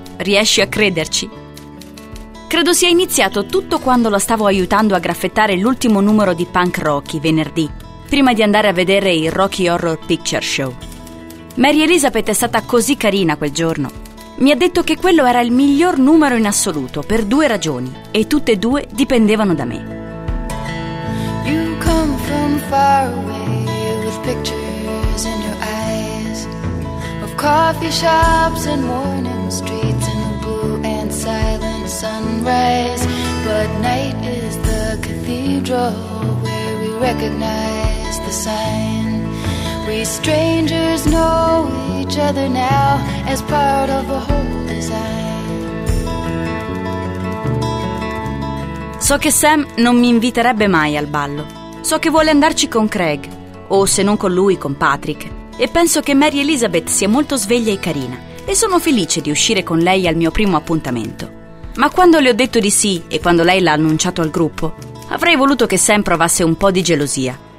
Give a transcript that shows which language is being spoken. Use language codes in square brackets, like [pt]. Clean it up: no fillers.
[it] Riesci a crederci? Credo sia iniziato tutto quando la stavo aiutando a graffettare l'ultimo numero di Punk Rocky venerdì, prima di andare a vedere il Rocky Horror Picture Show. Mary Elizabeth è stata così carina quel giorno. Mi ha detto che quello era il miglior numero in assoluto per due ragioni e tutte e due dipendevano da me. [en] You come from far away with pictures in your eyes. Coffee shops and morning streets and the blue and silent sunrise. But night is the cathedral where we recognize the sign. We strangers know each other now as part of a whole design. [it] So che Sam non mi inviterebbe mai al ballo. So che vuole andarci con Craig, o se non con lui, con Patrick. E penso che Mary Elizabeth sia molto sveglia e carina, e sono felice di uscire con lei al mio primo appuntamento. Ma quando le ho detto di sì e quando lei l'ha annunciato al gruppo, avrei voluto che Sam provasse un po' di gelosia.